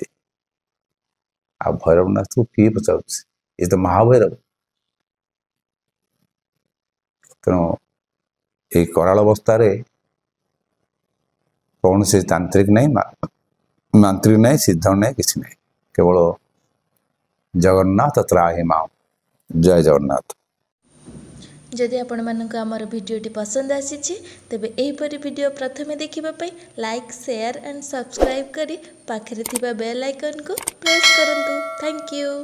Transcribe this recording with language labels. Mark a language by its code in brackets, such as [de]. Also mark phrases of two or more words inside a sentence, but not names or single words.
[or] ଆଉ ଭୈରବନାଥକୁ କିଏ ପଚାରୁଛି, ଏ ତ ମହାଭୈରବ। ତେଣୁ ଏଇ କରାଳ ଅବସ୍ଥାରେ କୌଣସି ତାନ୍ତ୍ରିକ ନାହିଁ, ମାନ୍ତ୍ରିକ ନାହିଁ, ସିଦ୍ଧ ନାହିଁ, କିଛି ନାହିଁ, [sa] केवल जगन्नाथ त्राहि मां। जय जगन्नाथ। [or] ଯଦି ଆପଣ ମାନଙ୍କୁ ଆମର ଭିଡିଓଟି ପସନ୍ଦ ଆସିଛି ତେବେ ଏହିପରି ଭିଡିଓ ପ୍ରଥମେ ଦେଖିବା ପାଇଁ [en] like share and subscribe [or] କରି ପାଖରେ ଥିବା [en] bell icon [or] କୁ ପ୍ରେସ କରନ୍ତୁ। [en] thank you.